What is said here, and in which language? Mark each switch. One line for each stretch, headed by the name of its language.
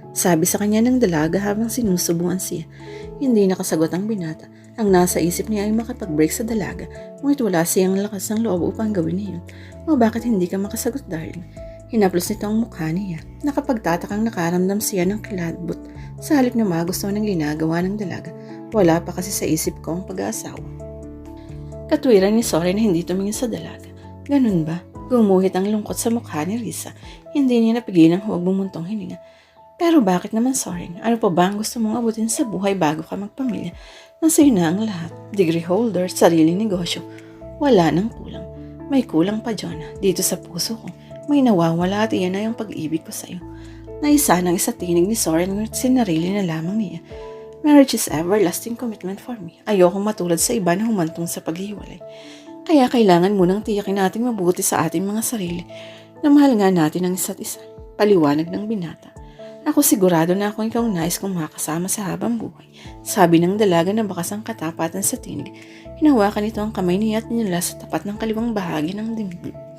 Filipino: Sabi sa kanya ng dalaga habang sinusubuan siya. Hindi nakasagot ang binata. Ang nasa isip niya ay makapag-break sa dalaga, ngunit wala siyang lakas ng loob upang gawin niyon. O bakit hindi ka makasagot, darling? Hinaplos nito ang mukha niya. Nakapagtatakang nakaramdam siya ng kilabot sa halip na magusto ng ginagawa ng dalaga. Wala pa kasi sa isip ko ang pag-aasawa. Katwiran ni Soren na hindi tumingin sa dalaga. Ganun ba? Gumuhit ang lungkot sa mukha ni Risa. Hindi niya napigilang huwag bumuntong hininga. Pero bakit naman, Soren? Ano pa ba ang gusto mong abutin sa buhay bago ka magpamilya? Nasa'yo na ang lahat. Degree holder, sariling negosyo. Wala nang kulang. May kulang pa, Jonah. Dito sa puso ko. May nawawala at iyan na yung pag-ibig ko sa'yo. Naisa ng isa tinig ni Soren ngunit sinarili na lamang niya.
English: Marriage is everlasting commitment for me.
Filipino: Ayokong matulad sa iba na humantong sa paghiwalay. Kaya kailangan munang tiyakin natin mabuti sa ating mga sarili na mahal nga natin ang isa't isa. Paliwanag ng binata. Ako sigurado na akong ikaw nais kong makasama sa habang buhay. Sabi ng dalaga na bakas ang katapatan sa tinig. Hinawakan nito ang kamay niya at ninala sa tapat ng kaliwang bahagi ng dibdib.